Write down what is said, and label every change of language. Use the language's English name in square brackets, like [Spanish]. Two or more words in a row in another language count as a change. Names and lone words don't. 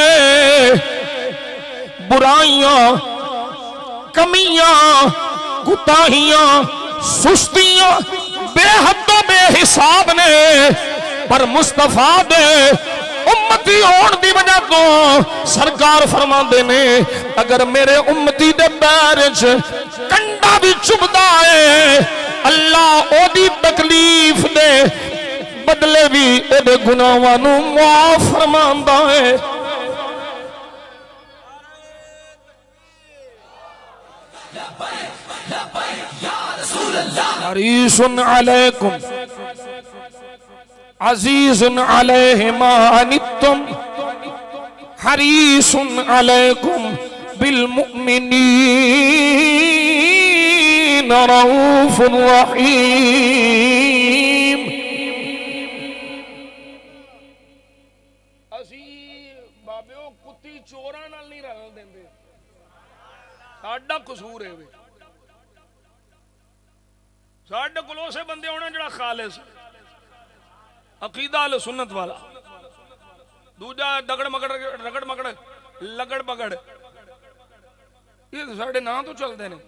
[Punjabi] برائیاں کمیاں کوتاہیاں سستیاں بے حد بے حساب نے، پر مصطفیٰ دے امتی [Urdu] ہونے کی وجہ [Punjabi] تو سرکار فرماتے نے اگر میرے امتی دے پیر چ کنڈا بھی چبھدا ہے اللہ اودی تکلیف دے بدلے بھی ایدے گناہاں نوں معاف فرماندا ہے. [Arabic] حريص عليكم عزيز عليه ما عنتم حريص عليكم بالمؤمنين رؤوف رحيم. [Punjabi] اسی بابیو کتی چوراں نال نہیں رل دیندے، ساڈا قصور ہے. ساڈے کول اوسے بندے ہونے جہڑا خالص عقیدہ اہل سنت والا، دوجا دگڑ مگڑ رگڑ مگڑ لگڑ بگڑ یے ساڈے ناں تو [Urdu] چلتے ہیں.